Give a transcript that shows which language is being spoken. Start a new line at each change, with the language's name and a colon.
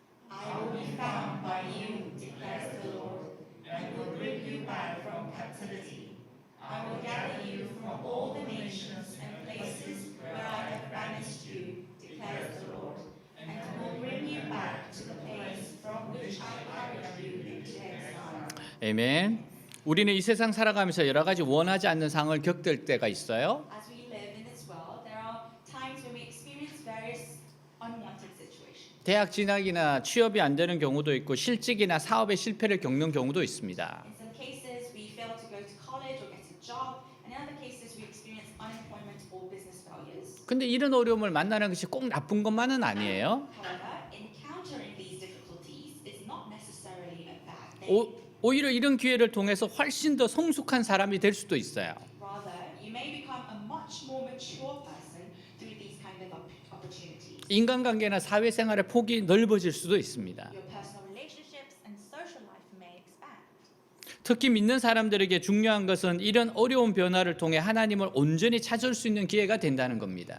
English: I will be found by you, declares the Lord, and will bring you back from captivity. I will gather you from all the nations and places where I have banished you, declares the Lord, and will bring you back to the place from which I carried you into exile.
Korean: 아멘. 우리는 이 세상 살아가면서 여러 가지 원하지 않는 상황을 겪을 때가 있어요.
English: As we live in this world, there are times when we experience various unwanted situations.
Korean: 대학 진학이나 취업이 안 되는 경우도 있고 실직이나 사업의 실패를 겪는 경우도 있습니다.
English: In some cases, we fail to go to college or job, and in other cases we experience unemployment or business failures.
Korean: 근데 이런 어려움을 만나는 것이 꼭 나쁜 것만은 아니에요.
English: However, encountering these difficulties is not necessarily a bad thing.
Korean: 오히려 이런 기회를 통해서 훨씬 더 성숙한 사람이 될 수도 있어요.
English: Rather, you may become a much more mature person through these kind of opportunities.
Korean: 인간관계나 사회생활의 폭이 넓어질 수도 있습니다.
English: Your personal relationships and social life may expand.
Korean: 특히 믿는 사람들에게 중요한 것은 이런 어려운 변화를 통해 하나님을 온전히 찾을 수 있는 기회가 된다는 겁니다.